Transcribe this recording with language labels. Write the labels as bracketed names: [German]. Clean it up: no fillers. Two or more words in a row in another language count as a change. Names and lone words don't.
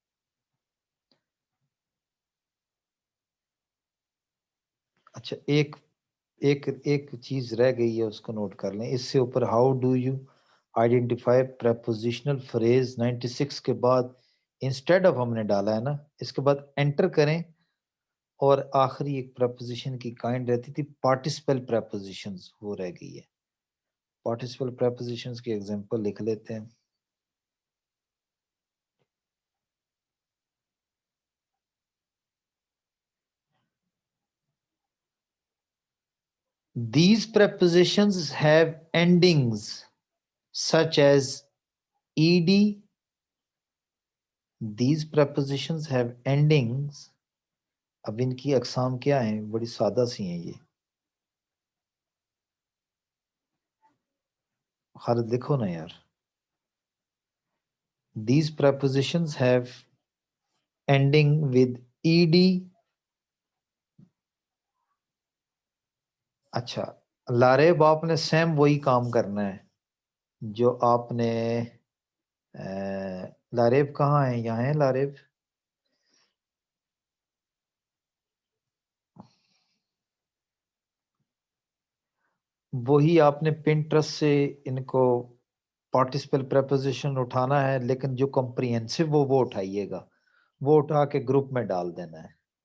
[Urdu] اچھا، ایک ایک ایک چیز رہ گئی ہے، اس کو نوٹ کر لیں. اس سے اوپر [English] how do you identify prepositional phrase, [Urdu] 96 کے بعد [English] instead of [Urdu] ہم نے ڈالا ہے نا، اس کے بعد انٹر کریں، اور آخری ایک پریپوزیشن کی کائنڈ رہتی تھی [English] participle prepositions, [Urdu] وہ رہ گئی ہے. [English] participle prepositions [Urdu] کی ایگزامپل لکھ لیتے ہیں. [English] These prepositions have endings such as ed. These prepositions have endings. [Urdu] اب ان کی اقسام کیا ہیں؟ بڑی سادہ سی ہیں یہ. خالد لکھو نا یار. [English] These prepositions have ending with ed. [Urdu] اچھا، لاریب، آپ نے سیم وہی کام کرنا ہے جو آپ نے لاریب کہاں ہے? یہاں ہے لاریب۔ وہی آپ نے پنٹرسٹ سے ان کو [English] participle preposition [Urdu] اٹھانا ہے، لیکن جو کمپریہنسو وہ اٹھائیے گا، وہ اٹھا کے گروپ میں ڈال دینا ہے.